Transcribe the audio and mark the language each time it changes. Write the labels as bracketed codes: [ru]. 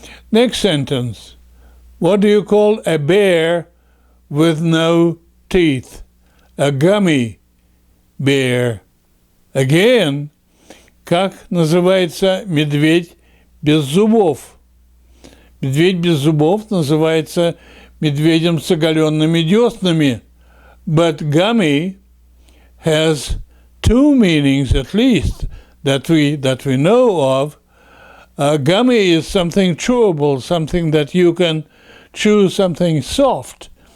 [en] Next sentence. What do you call a bear with no teeth? A gummy bear. [ru] Again, как называется медведь без зубов? Медведь без зубов называется медведем с оголенными деснами. [en] But gummy has two meanings at least that we know of. Gummy is something chewable, something that you can chew, something soft.